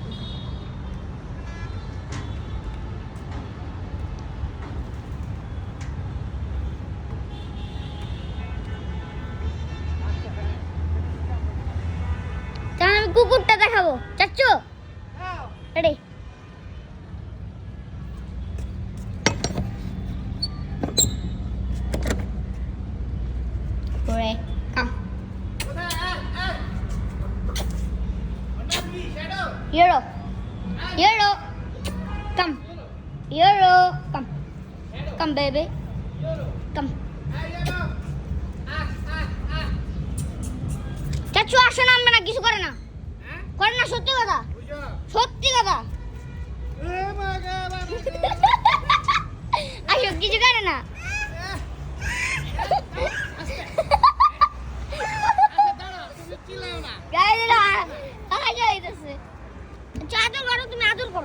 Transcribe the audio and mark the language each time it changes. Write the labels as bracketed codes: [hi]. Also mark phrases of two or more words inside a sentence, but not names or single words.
[bn] তাহলে আমি কুকুরটা দেখাবো চাচ্চু রেডি করে কাম Euro. [en] Euro. Come. Euro. Come. Come, baby. Come. [bn] চাচু আসো নামবে না কিছু করে না করে না সত্যি কথা সত্যি কথা আসো কিছু করে না গায়ে দিল আগে যাইতেছে আদর করো তুমি আদর করো